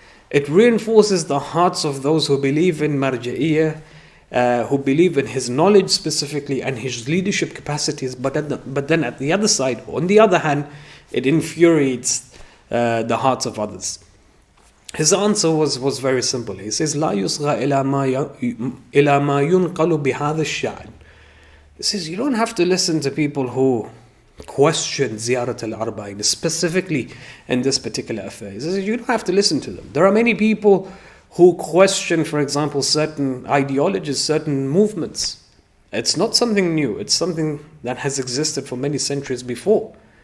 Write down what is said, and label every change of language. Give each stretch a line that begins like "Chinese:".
English: It reinforces the hearts of those who believe in Marja'iyah, who believe in his knowledge specifically and his leadership capacities, but then at the other side, on the other hand, it infuriates the hearts of others. His answer was very simple. He says,
Arabic: لا يصغى إلى ما ينقل بهذا الشأن.
English: He says, you don't have to listen to people who question Ziyarat al-Arba'in, specifically in this particular affair. He says, you don't have to listen to them. There are many people who question, for example, certain ideologies, certain movements. It's not something new. It's something that has existed for many centuries before.